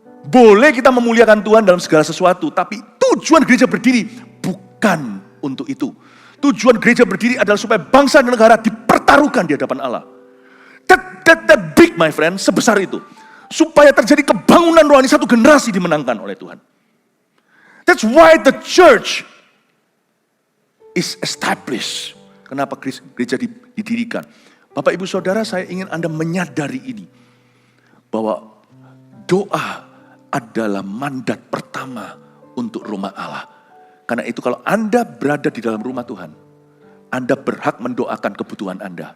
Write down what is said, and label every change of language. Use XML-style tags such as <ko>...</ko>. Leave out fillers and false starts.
<id>Boleh kita memuliakan Tuhan dalam segala sesuatu, tapi tujuan gereja berdiri bukan untuk itu. Tujuan gereja berdiri adalah supaya bangsa dan negara dipertaruhkan di hadapan Allah.</id> <en>That big, my friend,</en> <id>sebesar itu. Supaya terjadi kebangunan rohani, satu generasi dimenangkan oleh Tuhan.</id> <en>That's why the church is established.</en> <id>Kenapa gereja didirikan? Bapak, Ibu, Saudara, saya ingin Anda menyadari ini. Bahwa doa adalah mandat pertama untuk rumah Allah. Karena itu kalau Anda berada di dalam rumah Tuhan, Anda berhak mendoakan kebutuhan Anda.</id>